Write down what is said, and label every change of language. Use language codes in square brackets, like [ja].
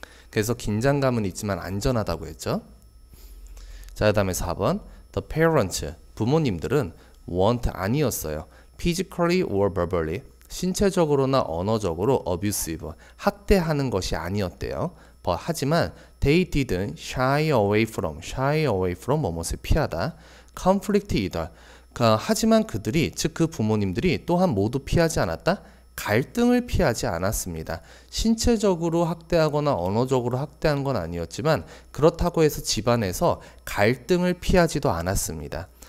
[ko] 그래서 긴장감은 있지만 안전하다고 했죠. 자, 그 다음에 4번 [en] The parents, [ko] 부모님들은 [en] weren't, [ko] 아니었어요. [en] physically or verbally, [ko] 신체적으로나 언어적으로 [en] abusive, [ko] 학대하는 것이 아니었대요. 하지만 [en] they didn't shy away from [ko] 뭐뭇을 피하다. [en] conflict either, [ko] 하지만 그들이, 즉 그 부모님들이 또한 모두 피하지 않았다. 갈등을 피하지 않았습니다. 신체적으로 학대하거나 언어적으로 학대한 건 아니었지만 그렇다고 해서 집안에서 갈등을 피하지도 않았습니다.